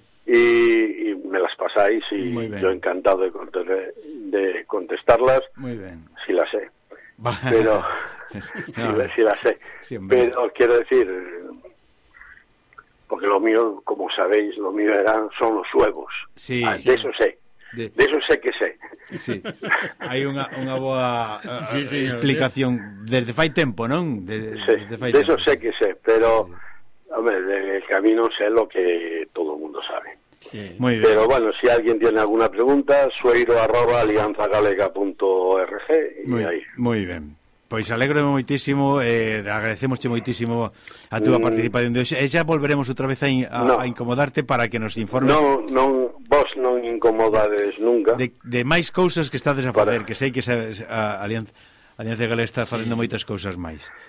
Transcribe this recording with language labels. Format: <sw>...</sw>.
<es>Y me las pasáis y yo encantado de contestarlas. Muy bien. Si las sé. Pero, si las sé. Sí, pero quiero decir, porque lo mío, como sabéis, lo mío son los huevos. Sí, de eso sé. De eso sé que sé. Sí.</es> <gl>Hay unha boa explicación. Sí. Desde fai tempo, non?</gl> <es>Eso sé que sé, pero... Sí. Hombre, del camino sé lo que todo el mundo sabe. Sí, muy bien. Pero bueno, si alguien tiene alguna pregunta, sueiro@alianzagalega.org Muy bien.</es> <gl>Pois alegro-me moitísimo, agradecemos-te moitísimo a túa participación de hoxe. E xa volveremos outra vez a incomodarte para que nos informes... Non, vos non incomodades nunca. De máis cousas que estades a fazer, que sei que Alianza Galega está fazendo moitas cousas máis.</gl>